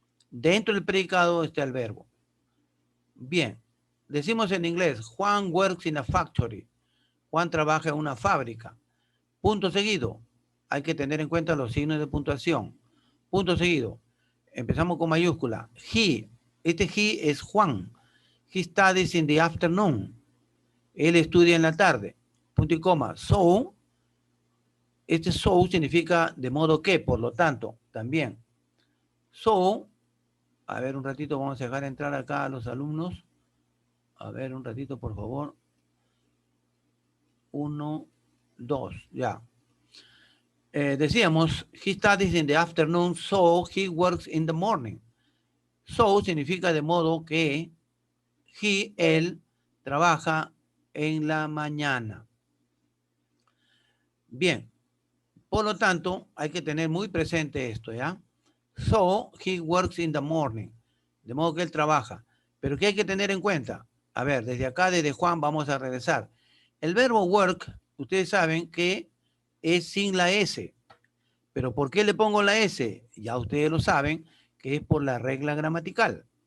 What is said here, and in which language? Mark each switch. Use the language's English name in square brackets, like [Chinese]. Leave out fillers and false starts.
[Spanish] Dentro del predicado está el verbo. Bien, decimos en inglés, [English] Juan works in a factory. [Spanish] Juan trabaja en una fábrica. Punto seguido. Hay que tener en cuenta los signos de puntuación. Punto seguido. Empezamos con mayúscula. He. Este he es Juan. [English] He studies in the afternoon. [Spanish] Él estudia en la tarde. Punto y coma. So. Este so significa de modo que, por lo tanto, también. So. A ver, un ratito, vamos a dejar entrar acá a los alumnos. A ver, un ratito, por favor. 1, 2, ya. [English] Decíamos, he studies in the afternoon, so he works in the morning. [Spanish] So significa de modo que él trabaja en la mañana. Bien, por lo tanto, hay que tener muy presente esto, ¿ya? [English] So, he works in the morning. [Spanish] De modo que él trabaja. Pero ¿qué hay que tener en cuenta? A ver, desde acá, desde Juan, vamos a regresar. El verbo work, ustedes saben que es sin la S. Pero ¿por qué le pongo la S? Ya ustedes lo saben, que es por la regla gramatical.